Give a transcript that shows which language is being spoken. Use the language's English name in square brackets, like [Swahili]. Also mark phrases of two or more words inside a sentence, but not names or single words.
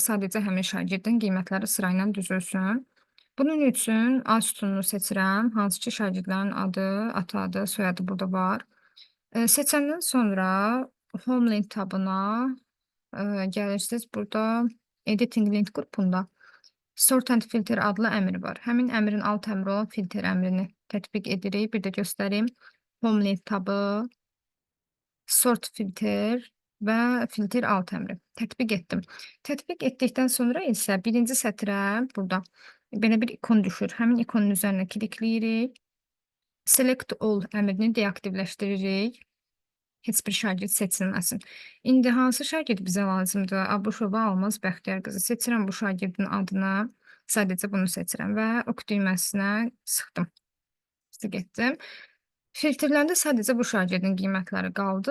[Azerbaijani] Sadəcə həmin şagirdin qiymətləri sırayla düzülsün. Bunun üçün A sütununu seçirəm, hansı ki, şagirdlərin adı, ata adı, soyadı burada var. Seçəndən sonra Home Link tabına gəlirsiniz. Burada Editing Link qrupunda Sort and Filter adlı əmr var. Həmin əmrin alt əmri olan filter əmrini tətbiq edirik. Bir də göstərim. Home Link tabı, Sort filter və filter alt əmri. Tətbiq etdim. Tətbiq etdikdən sonra isə birinci sətrə burada belə bir ikon düşür. Həmin ikonun üzərinə klikləyirik. Select all əmrini deaktivləşdiririk. Heç bir şagird seçilməsin. İndi hansı şagird bizə lazımdır? Abuşova Almaz Bəxtiyar qızı. Seçirəm bu şagirdin adını. Sadəcə bunu seçirəm və ok düyməsinə sıxdım. Sıx etdim. Filtrlərdə sadəcə bu şagirdin qiymətləri qaldı.